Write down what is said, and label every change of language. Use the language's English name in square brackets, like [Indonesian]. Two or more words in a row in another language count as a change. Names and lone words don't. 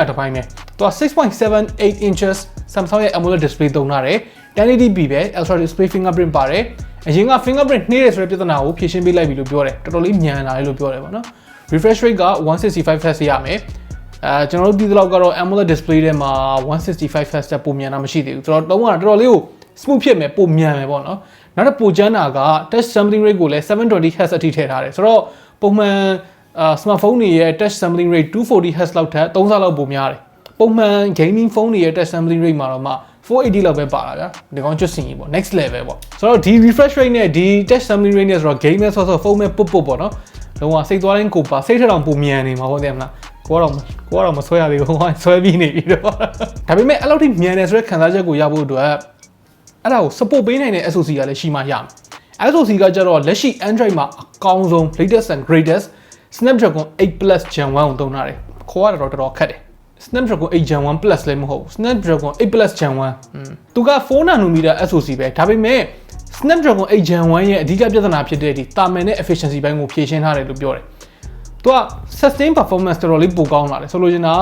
[Burmese] တစ်ပိုင်းပဲသူက 6.78 inches Samsung ရဲ့ [English] AMOLED display [Burmese] သုံးထားတယ် 1080p ပဲ [English] ultra display fingerprint [Burmese] ပါတယ်အရင်က fingerprint နှေးတယ်ဆိုတဲ့ပြဿနာကိုဖြေ ရှင်းပေးလိုက်ပြီလို့ပြောတယ်တော်တော်လေးမြန်လာတယ်လို့ပြောတယ်ပေါ့နော် [English] refresh rate [Burmese] က 165 Hz ရမယ်ကျွန်တော်တို့ဒီလောက်ကတော့ [English] AMOLED display [Burmese] ထဲမှာ165 Hz တက်ပိုမြန်တာမရှိသေးဘူးဆိုတော့တော်တော်လေးကို smooth ဖြစ်မယ်ပိုမြန်မယ်ပေါ့နော်နောက်တစ်ပိုကျန်းတာက [English] touch sampling rate [Burmese] ကိုလည်း720 Hz အထိထည့်ထားတယ်ဆိုတော့ပုံမှန်smartphone တွေရဲ့ [English] touch sampling rate [Burmese] 240 Hz လောက်ထက်3ဆလောက်ပိုများတယ်ပုံမှန် [English] gaming phone [Burmese] တွေရဲ့ [English] touch sampling rate [Burmese] မှာတော့မှ 480လောက်ပဲပါလာဗျာဒီကောင်ကျွတ်စင်ကြီးပေါ့ [English] next level [Burmese] ပေါ့ဆိုတော့ဒီ [English] refresh rate [Burmese] နဲ့ဒီ [English] touch sampling rate [Burmese] နဲ့ဆိုတော့ game နဲ့ဆော့ဆော့ဖုန်းနဲ့ပုတ်ပုတ်ပေါ့နော်လုံးဝစိတ်သွားတိုင်းကိုပါစိတ်ထက်တောင်ပုံ မြန်နေမှာဟုတ်တယ်မလားကိုကတော့မဆွဲရသေးဘူးဟိုဆွဲပြီးနေပြီတော့ဒါပေမဲ့အဲ့လောက်ထိမြန်တယ်ဆိုတဲ့ခံစားချက်ကိုရဖို့ အတွက်အဲ့ဒါကို support ပေးနိုင်တဲ့ SoC ကလည်းရှိမှရမယ် SoC ကကြတော့လက်ရှိ Android မှာအကောင်းဆုံး [English] latest and greatest [Burmese] Snapdragon 8 Plus Gen 1ကိုသုံးထားတယ်ခေါ်ရတော့တော်တော်ခက်တယ် Snapdragon 8 Gen 1 Plus လည်းမဟုတ်ဘူး Snapdragon 8 Plus Gen 1သူက4 [English] nanometer SoC [Burmese] ပဲဒါပေမဲ့ Snapdragon 8 Gen 1ရဲ့အဓိကပြဿနာဖြစ်တဲ့ဒီတာမန်နဲ့ efficiency ဘိုင်းကိုဖြည့်ရှင်းထားတယ်လို့ပြောတယ်သူက [English] sustain performance [Burmese] တော်တော်လေးပိုကောင်းလာတယ်ဆိုလိုချင်တာက